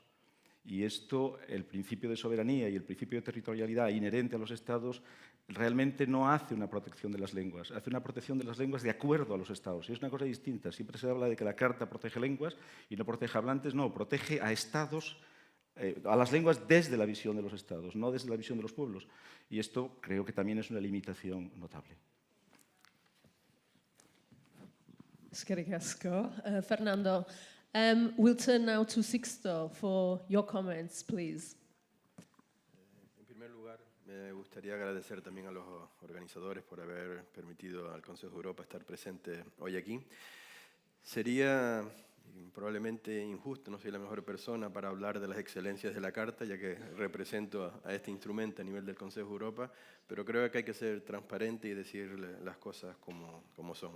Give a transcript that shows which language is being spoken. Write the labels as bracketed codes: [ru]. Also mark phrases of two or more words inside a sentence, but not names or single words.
[es] Y esto, el principio de soberanía y el principio de territorialidad inherente a los Estados, realmente no hace una protección de las lenguas, hace una protección de las lenguas de acuerdo a los Estados. Y es una cosa distinta. Siempre se habla de que la Carta protege lenguas y no protege hablantes. No, protege a Estados, a las lenguas desde la visión de los Estados, no desde la visión de los pueblos. Y esto creo que también es una limitación notable. [eu] Eskerrik asko. [en] Fernando, we'll turn now to Sixto for your comments, please. [es] En primer lugar, me gustaría agradecer también a los organizadores por haber permitido al Consejo de Europa estar presente hoy aquí. Sería probablemente injusto, no soy la mejor persona para hablar de las excelencias de la Carta, ya que represento a este instrumento a nivel del Consejo de Europa, pero creo que hay que ser transparente y decir las cosas como son.